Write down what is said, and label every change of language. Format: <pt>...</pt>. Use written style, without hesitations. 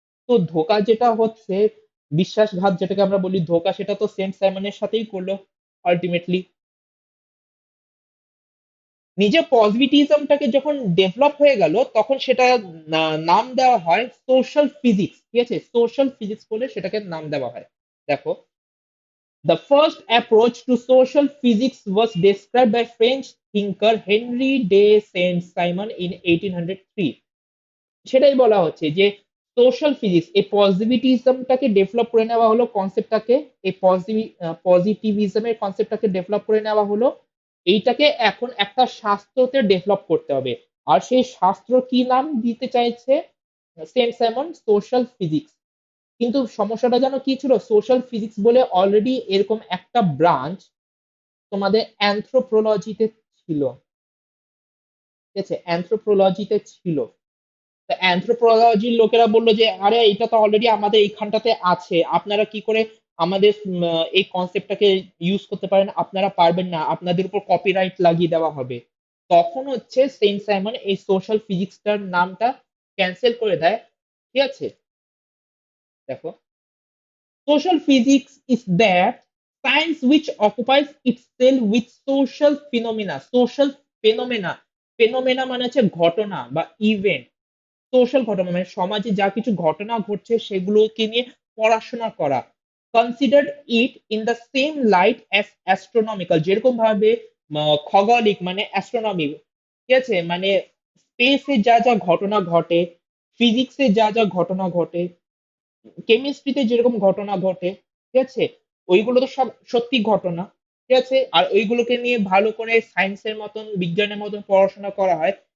<bn>তো ধোকা যেটা হচ্ছে, বিশ্বাসঘাত যেটাকে আমরা বলি ধোকা, সেটা তো সেন্ট সাইমনের সাথেই করলো আলটিমেটলি। নিজে পজিটিভিজমটাকে যখন ডেভেলপ হয়ে গেল তখন সেটা নাম দেওয়া হয় সোশ্যাল ফিজিক্স, ঠিক আছে, সোশ্যাল ফিজিক্স বলে সেটাকে নাম দেওয়া হয়।</bn> <en>দেখো, the first approach to social physics was described by French thinker Henry de Saint-Simon in 1803।</en> <bn>সেটাই বলা হচ্ছে যে সোশ্যাল ফিজিক্স, এই পজিটিভিজমটাকে ডেভেলপ করে নেওয়া হলো, কনসেপ্টটাকে, এই পজিটিভিজমের কনসেপ্টটাকে ডেভেলপ করে নেওয়া হলো, এইটাকে এখন একটা শাস্ত্রতে ডেভেলপ করতে হবে। আর সেই শাস্ত্র কি নাম দিতে চাইছে সেন্ট সাইমন, সোশ্যাল ফিজিক্স। কিন্তু সমস্যাটা জানো কি ছিল, সোশ্যাল ফিজিক্স বলে অলরেডি এরকম একটা ব্রাঞ্চ তোমাদের অ্যানথ্রোপোলজিতে ছিল, ঠিক আছে, অ্যানথ্রোপোলজিতে ছিল। অ্যানথ্রোপোলজির লোকেরা বললো যে আরে এটা তো অলরেডি আমাদের এইখানটাতে আছে, আপনারা কি করে আমাদের এই কনসেপ্টটাকে ইউজ করতে পারেন, আপনারা পারবেন না, আপনাদের উপর কপিরাইট লাগিয়ে দেওয়া হবে। তখন হচ্ছে সেন্ট সাইমন এই সোশ্যাল ফিজিক্সটার নামটা ক্যান্সেল করে দেয়, ঠিক আছে।</bn> <en>দেখো, social physics is that science which occupies itself with social phenomena.</en> <bn>Social phenomena, phenomena মানে হচ্ছে ঘটনা বা ইভেন্ট। সোশ্যাল ঘটনা মানে সমাজে যা কিছু ঘটনা ঘটছে সেগুলোকে নিয়ে পড়াশোনা করা।</bn> <en>consider it in the same light as astronomical,</en> <bn>যেরকম ভাবে খগোলিক মানে অ্যাস্ট্রোনমি, ঠিক আছে, মানে স্পেসে যা যা ঘটনা ঘটে, ফিজিক্সে যা যা ঘটনা ঘটে, কেমিস্ট্রিতে যেরকম ঘটনা ঘটে, ঠিক আছে, ওইগুলো তো সব সত্যি ঘটনা, ঠিক আছে, আর ওইগুলোকে নিয়ে ভালো করে সায়েন্সের মতন বিজ্ঞানের মতন পড়াশোনা করা হয়।</bn>